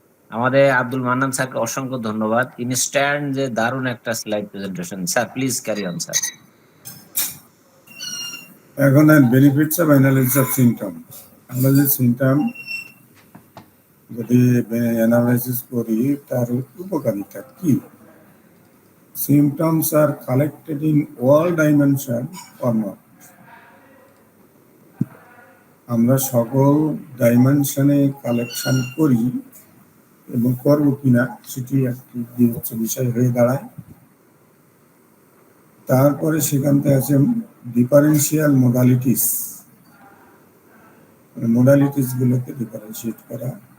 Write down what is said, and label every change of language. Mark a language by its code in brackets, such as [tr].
[bn] আমাদের আব্দুল মান্নান স্যারকে অসংখ্য ধন্যবাদ। ইনস্ট্যান্ট যে দারুণ একটা slide presentation. [en] Sir please carry on sir. [bn] এখন [en] Benefits of analysis of symptom. [bn] আমরা যে সিমটম যদি অ্যানালাইসিস করি তার উপকারিতা কি? [en] Symptoms are collected in all dimension or not? [bn] আমরা সকল ডাইমেনশনে কালেকশন করি এবং করবো কিনা সেটি একটি হচ্ছে বিষয় হয়ে দাঁড়ায়। তারপরে সেখান থেকে আছে ডিফারেন্সিয়াল মোডালিটিস, মোডালিটিস গুলোকে ডিফারেন্সিয়েট করা।